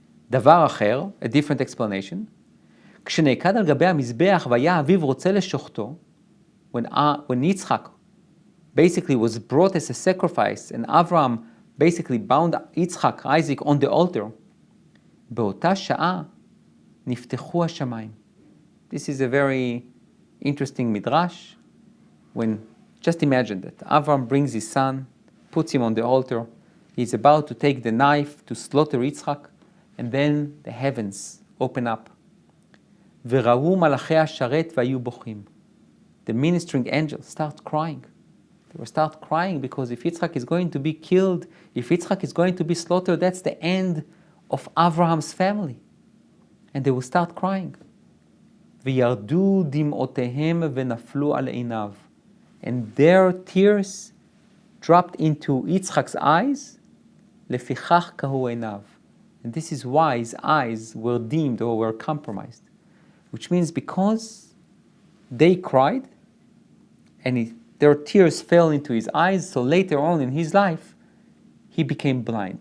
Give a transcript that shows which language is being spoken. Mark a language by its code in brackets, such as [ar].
[he] דבר אחר, [en] a different explanation. [he] כשנעקד על גבי המזבח והיה אביו רוצה לשוחטו, [en] when Yitzchak basically was brought as a sacrifice and Avraham basically bound Yitzchak, Isaac, on the altar, [he] באותה שעה נפתחו השמיים. [en] This is a very interesting midrash. When, just imagine that Avraham brings his son, puts him on the altar, he's about to take the knife to slaughter Yitzchak, and then the heavens open up. [he] וראו מלאכי השרת והיו בוכים. [en] The ministering angels start crying. They will start crying because if Yitzchak is going to be killed, if Yitzchak is going to be slaughtered, that's the end of Avraham's family. And they will start crying. [he] וירדו דמעותיהם ונפלו על עיניו. [en] And their tears dropped into Yitzchak's eyes. [he] לפיכך קהו עיניו. [en] And this is why his eyes were dimmed or were compromised. Which means because they cried and their tears fell into his eyes, so later on in his life, he became blind.